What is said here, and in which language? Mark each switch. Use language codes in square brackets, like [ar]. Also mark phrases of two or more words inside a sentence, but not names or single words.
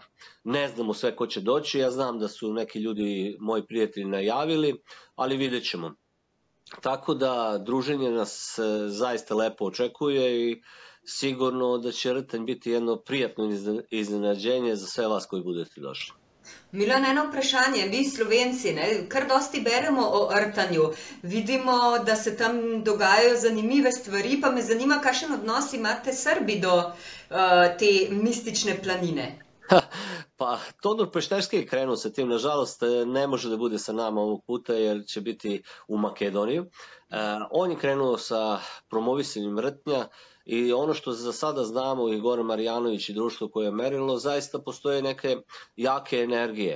[sr] Ne znamo sve ko će doći, ja znam da su neki ljudi, moji prijatelji, najavili, ali vidjet ćemo. Tako da druženje nas zaista lepo očekuje i sigurno da će Rtanj biti jedno prijatno iznenađenje za sve vas koji budete došli. [sl] Milan, eno vprašanje, mi Slovenci, kar dosti beremo o Rtanju, vidimo, da se tam dogajajo zanimive stvari, pa me zanima, kakšen odnos imate Srbi do te mistične planine? [sr] Pa, Todor Pešterski je krenuo sa tim, nažalost ne može da bude sa nama ovog puta jer će biti u Makedoniji. On je krenuo sa promovisanjem Rtnja i ono što za sada znamo, i Goran Marjanović i društvo koje je merilo, zaista postoje neke jake energije.